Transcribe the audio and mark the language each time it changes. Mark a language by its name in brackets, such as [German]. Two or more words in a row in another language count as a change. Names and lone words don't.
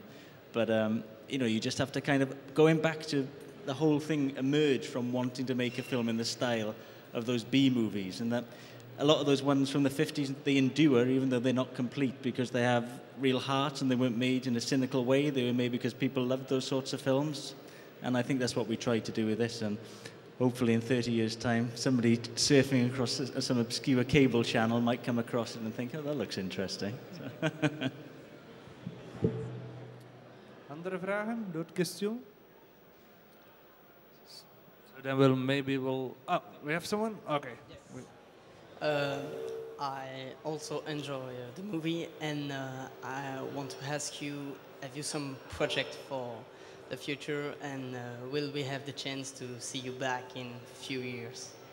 [English] But, you know, you just have to kind of, going back to the whole thing emerged from wanting to make a film in the style of those B movies, and that a lot of those ones from the 50s, they endure, even though they're not complete, because they have real heart and they weren't made in a cynical way. They were made because people loved those sorts of films. And I think that's what we tried to do with this. And hopefully in 30 years' time, somebody surfing across some obscure cable channel might come across it and think, oh, that looks interesting. [Dutch] Andere vragen? [French] D'autres questions? [English] So then oh, we have someone? Okay. Yes. I also enjoy the movie, and I want to ask you, have you some project for the future, and will we have the chance to see you back in a few years?